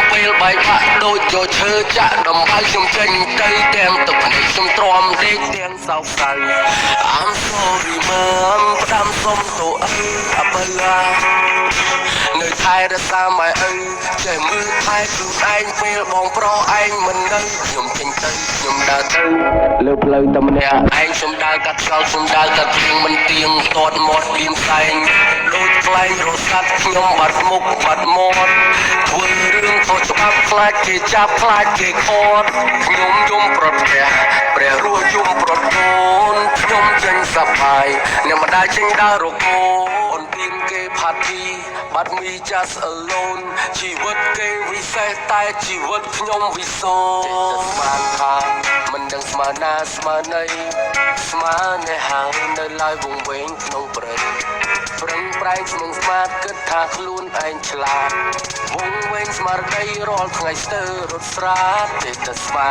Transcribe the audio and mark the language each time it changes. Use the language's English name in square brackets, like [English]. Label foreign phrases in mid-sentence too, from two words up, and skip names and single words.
[Khmer] ពេលបែកបាក់ដូចយកឈើចាក់ដើម្បីខ្ញុំចេញទៅទាំងទឹកភ្នែកខ្ញុំទ្រាំដេកទាំងសោកសៅ I'm [English] sorry mom [Khmer] ផ្ដាំសុំទោសអើអបឡានៅថែរក្សាម៉ែឪចេះមើលថែខ្លួនឯងពេលបងប្រុសឯងមិននៅខ្ញុំចេញទៅខ្ញុំដើរទៅលើផ្លូវតែម្នាក់ឯងខ្ញុំដើរកាត់ខ្យល់ខ្ញុំដើរកាត់ទៀងមិនទៀងទាត់មាត់លៀមផ្សែងដូចខ្លែងរត់កាត់ខ្ញុំបាត់មុខបាត់មាត់ធ្វើរឿងខុស ច្បាប់ខ្លាចគេចាប់ខ្លាចគេខត់ខ្ញុំយំប្រត់ព្រះរស់យំប្រត់កូនខ្ញុំចេញសប្បាយអ្នក ម្ដាយចេញដើររកូនអូនពីមគេផាត់ទីបាត់មី [English] just alone [Khmer] ជីវិតគេវិសេសតែជីវិតខ្ញុំវិសូរស្មានថាមិនដឹងស្មានណាស្មានណីស្មានតែហើយនៅឡើយវង្វេងក្នុងព្រៃប្រឹងប្រែងស្មឹងស្មាតគិតថាខ្លួនឯងឆ្លាតវង្វេងស្មារតីរាល់ថ្ងៃស្ទើររត់ស្រាតទេតែស្មាន